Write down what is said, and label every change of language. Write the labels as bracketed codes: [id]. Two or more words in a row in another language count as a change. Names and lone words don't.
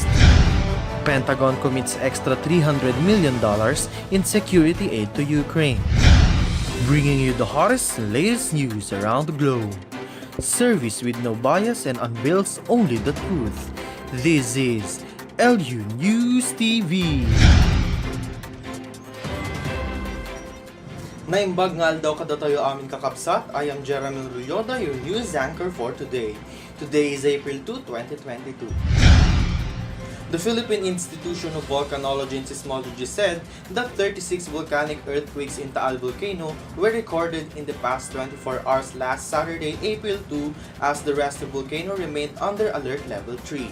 [en] Pentagon commits extra $300 million in security aid to Ukraine. Bringing you the hottest and latest news around the globe. Service with no bias and unveils only the truth. This is ELYU News TV. [ilo] Naimbag ngal daw kada tayo amin kakapsat. [en] I am Jerahmeel Rulloda, your news anchor for today. Today is April 2, 2022. The Philippine Institution of Volcanology and Seismology said that 36 volcanic earthquakes in Taal volcano were recorded in the past 24 hours last Saturday, April 2, as the rest of the volcano remained under alert level 3.